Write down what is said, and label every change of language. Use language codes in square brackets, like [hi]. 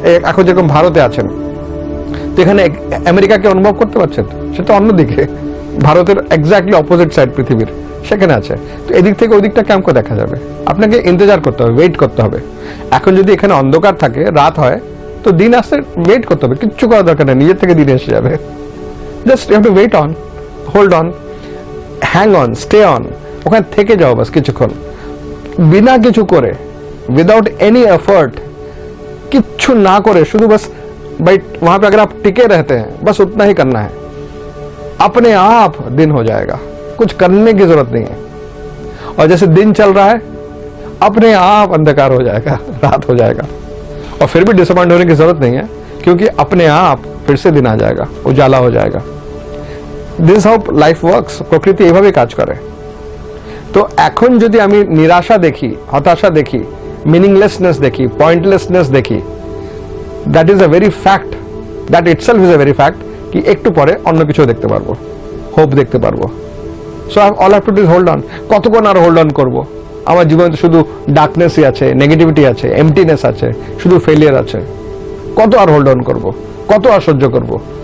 [bn] এখন যেরকম ভারতে আছেন, তো এখানে আমেরিকাকে অনুভব করতে পারছেন, সেটা অন্যদিকে ভারতের এক্স্যাক্টলি অপোজিট সাইড পৃথিবীর, সেখানে আছে। তো এদিক থেকে ওদিকটা কেমন করে দেখা যাবে? আপনাকে ইন্তজার করতে হবে, ওয়েট করতে হবে। এখন যদি এখানে অন্ধকার থাকে, রাত হয়, তো দিন আসতে ওয়েট করতে হবে, কিচ্ছু করার দরকার নেই, নিজের থেকে দিন এসে যাবে। [en] just you have to wait on, hold on, hang on, stay on, [bn] ওখানে থেকে যাও বাস কিছুক্ষণ, বিনা কিছু করে, [en] without any effort, [bn] किच्छु ना करे, [hi] शुद्ध बस भाई वहां पे अगर आप टिके रहते हैं, बस उतना ही करना है, अपने आप दिन हो जाएगा, कुछ करने की जरूरत नहीं है। और जैसे दिन चल रहा है, अपने आप अंधकार हो जाएगा, रात हो जाएगा, और फिर भी डिसअपॉइंट होने की जरूरत नहीं है, क्योंकि अपने आप फिर से दिन आ जाएगा, उजाला हो जाएगा। [en] this how life works, [bn] प्रकृति এইভাবে কাজ করে। তো এখন যদি আমি নিরাশা দেখি, হতাশা দেখি, মিনিংলেসনেস দেখি, পয়েন্টলেসনেস দেখি, [en] that is a very fact, [bn] that itself is a very fact, কি একটু পরে অন্য কিছু দেখতে পারবো, হোপ দেখতে পারবো। [en] So all have to do hold on. [bn] কতক্ষণ আর হোল্ড অন করবো? আমার জীবনে তো শুধু ডার্কনেসই আছে, নেগেটিভিটি আছে, এমটিনেস আছে, শুধু ফেলিয়ার আছে। কত আর হোল্ড অন করবো? কত আর সহ্য করবো?